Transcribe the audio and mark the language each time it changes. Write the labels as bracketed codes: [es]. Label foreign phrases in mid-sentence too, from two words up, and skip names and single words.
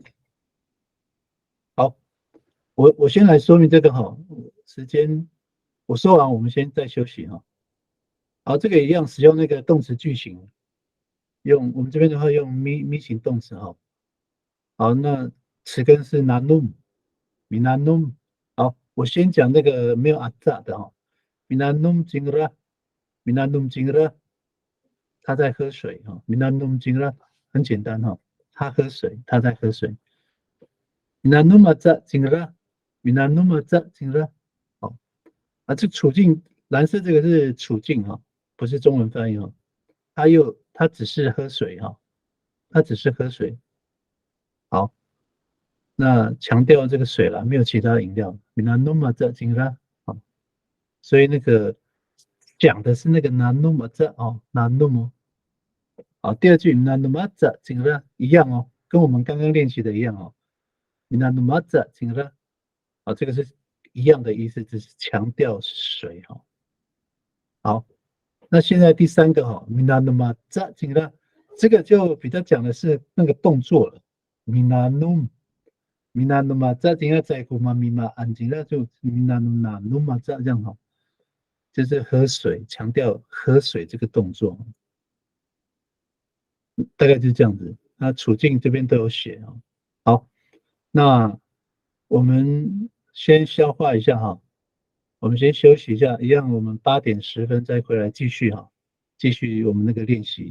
[zh] 好，我先来说明这个哈，时间我说完，我们先再休息哈。好，这个一样使用那个动词句型，我们这边的话用咪型动词哈。好，那词根是 [ami] nanum，minanum。 [zh] 好，我先讲那个没有阿扎的哈 ， [ami] minanum jingra，minanum jingra， [zh] 他在喝水哈 ， [ami] minanum jingra [zh] 很简单哈，他喝水，他在喝水。 [ami] minanum aza jingra，minanum aza jingra。 [zh] 好，啊，这处境蓝色这个是处境哈，不是中文翻译哈。他只是喝水哈，他只是喝水。好，那强调这个水了，没有其他饮料。 [ami] minanum aza jingra。 [zh] 好，所以那个讲的是那个 [ami] nanum aza [zh] 哦，nanum 哦。好，第二句 [ami] minanum aza jingra [zh] 一样哦，跟我们刚刚练习的一样哦。 [ami] minanum aza jingra。 [zh] 好，这个是一样的意思，只是强调水哈。好，那现在第三个哈 ， [ami] minanum aza jingra， [zh] 这个就比较讲的是那个动作了。 [ami] minanum aza jingra [zh] 在古嘛 [ami] mina an jingra [zh] 就 [ami] minanum nanum aza [zh] 这样哈，就是喝水，强调喝水这个动作，大概就是这样子。那处境这边都有写啊。好，那我们先消化一下哈，我们先休息一下，一样我们8点10分再回来继续哈，继续我们那个练习。